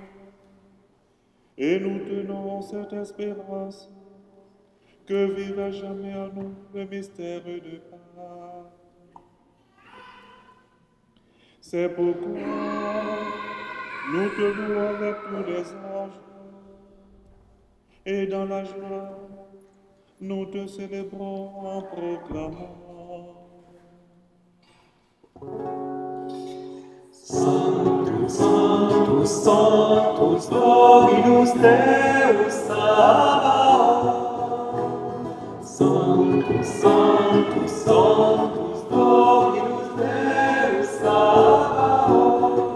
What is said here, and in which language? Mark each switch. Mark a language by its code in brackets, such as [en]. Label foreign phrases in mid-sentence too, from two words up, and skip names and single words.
[fr] Et nous tenons cette espérance que vive à jamais en nous le mystère de Pâques. C'est pourquoi nous te louons avec tous les anges et dans la joie, nous te célébrons en proclamant. [la] Sanctus, Sanctus, Sanctus, Dominus Deus Sabaoth. Sanctus, Sanctus, Sanctus, Dominus Deus Sabaoth.